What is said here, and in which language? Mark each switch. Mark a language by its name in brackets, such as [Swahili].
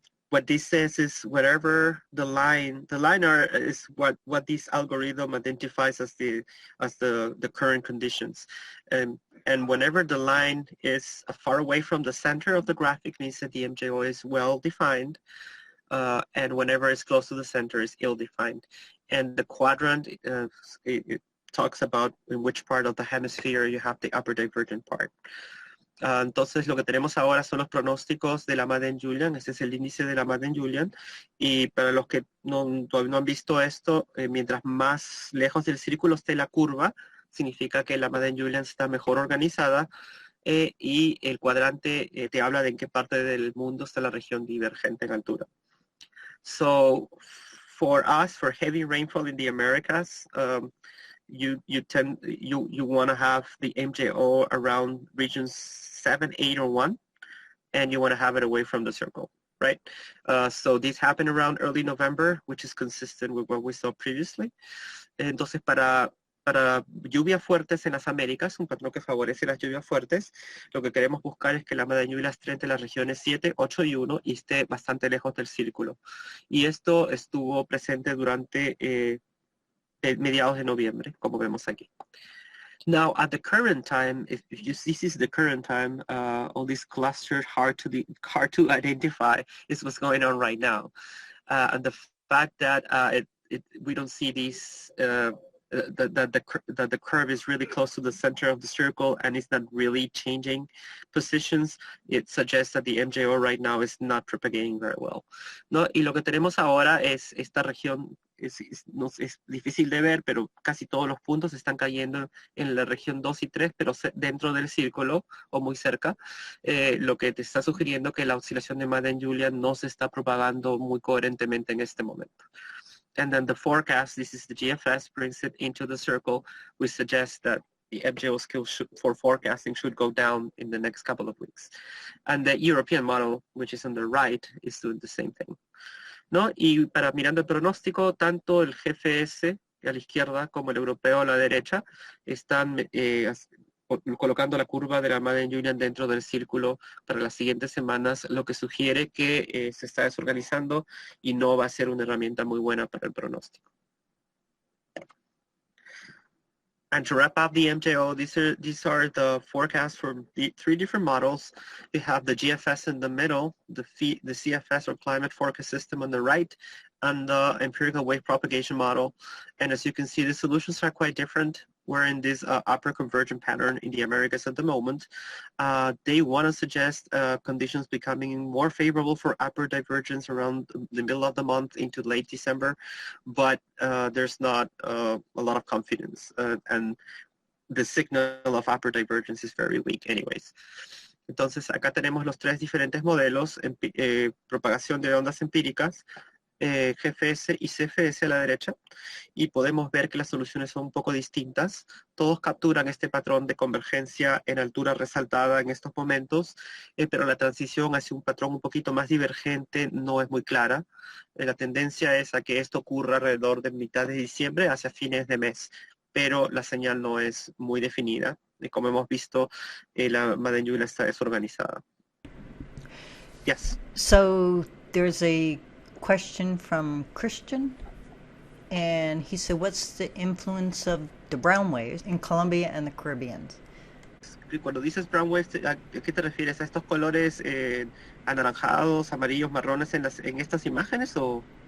[English] What this says is whatever the line is what this algorithm identifies as the current conditions, and whenever the line is far away from the center of the graphic, means that the MJO is well defined. And whenever it's close to the center, is ill-defined. And the quadrant, it talks about in which part of the hemisphere you have the upper divergent part. [Spanish] Entonces, lo que tenemos ahora son los pronósticos de la Madden-Julian. Este es el índice de la Madden-Julian. Y para los que todavía no han visto esto, mientras más lejos del círculo esté la curva, significa que la Madden-Julian está mejor organizada. Y el cuadrante te habla de en qué parte del mundo está la región divergente en altura. [English] So for us, for heavy rainfall in the Americas, you want to have the MJO around regions 7, 8, or 1, and you want to have it away from the circle, right? So this happened around early November, which is consistent with what we saw previously. [Spanish] Entonces, para lluvias fuertes en las Américas, un patrón que favorece las lluvias fuertes, lo que queremos buscar es que la Madden-Julian esté entre las regiones 7, 8 y 1 y esté bastante lejos del círculo. Y esto estuvo presente durante mediados de noviembre, como vemos aquí. [English] Now, at the current time, if this is the current time, all these clusters hard to identify is what's going on right now. And the fact that we don't see these that the curve is really close to the center of the circle and it's not really changing positions, it suggests that the MJO right now is not propagating very well. [Spanish] ¿No? Y lo que tenemos ahora es esta región, es difícil de ver, pero casi todos los puntos están cayendo en la región 2 y 3, pero dentro del círculo o muy cerca, lo que te está sugiriendo que la oscilación de Madden-Julian no se está propagando muy coherentemente en este momento. [English] And then the forecast, this is the GFS, brings it into the circle, which suggests that the MJO skill for forecasting should go down in the next couple of weeks. And the European model, which is on the right, is doing the same thing. [Spanish] ¿No? Y para mirando el pronóstico, tanto el GFS a la izquierda como el europeo a la derecha, están colocando la curva de la Madden Julian dentro del círculo para las siguientes semanas, lo que sugiere que se está desorganizando y no va a ser una herramienta muy buena para el pronóstico. [English] And to wrap up the MJO, these are the forecasts from the 3 different models. We have the GFS in the middle, the CFS or climate forecast system on the right, and the empirical wave propagation model. And as you can see, the solutions are quite different. We're in this upper convergent pattern in the Americas at the moment. They want to suggest conditions becoming more favorable for upper divergence around the middle of the month into late December, but there's not a lot of confidence, and the signal of upper divergence is very weak anyways. [Spanish] Entonces acá tenemos los 3 diferentes modelos, propagación de ondas empíricas, GFS y CFS a la derecha, y podemos ver que las soluciones son un poco distintas. Todos capturan este patrón de convergencia en altura resaltada en estos momentos, pero la transición hacia un patrón un poquito más divergente no es muy clara. La tendencia es a que esto ocurra alrededor de mitad de diciembre hacia fines de mes, pero la señal no es muy definida. Y como hemos visto, la Madden Julian está desorganizada. [English] Yes. So there's a question from Christian, and he said, what's the influence of the brown waves in Colombia and the Caribbean? [Spanish] Cuando dices [English] brown waves, [Spanish] ¿a qué te refieres? ¿A estos colores anaranjados, amarillos, marrones en estas imágenes o?